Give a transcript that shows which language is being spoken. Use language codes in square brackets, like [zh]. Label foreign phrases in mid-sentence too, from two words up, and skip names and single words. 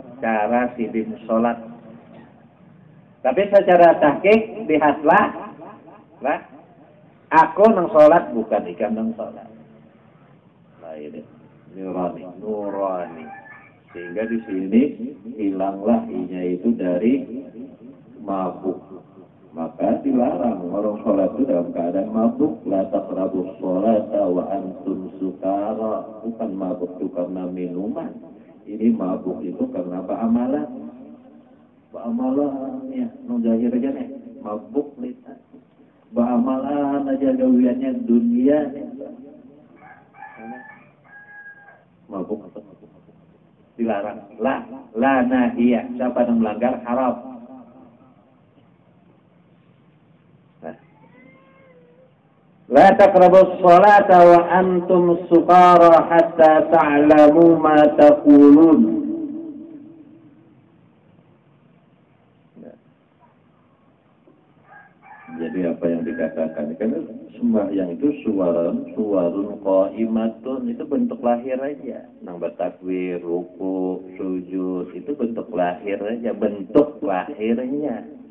[bjn] Tapi secara tahqiq lihatlah, aku nang sholat bukan ikan nang sholat. [id] Nah ini nurani. Sehingga di sini hilanglah inya itu dari mabuk. Maka dilarang orang sholat itu dalam keadaan mabuk. [ar] لا تقربوا الصلاة وأنتم سكارى. [id] Bukan mabuk itu karena minuman. Ini mabuk itu karena amalan. Amalan ya, nujahir aja nih. Mabuk lihat. Amalan aja gawiannya dunia nih. Mabuk atau dilarang. [ar] لا الناهية. [id] Siapa yang melanggar haram. [ar] لا تقربوا الصلاة وأنتم سكارى حتى تعلموا ما تقولون. [id] Jadi apa yang dikatakan karena sembahyang itu [ar] صور قائمة, [id] itu bentuk lahir aja. Nang bertakbir, ruku, sujud itu bentuk lahir aja, bentuk lahirnya.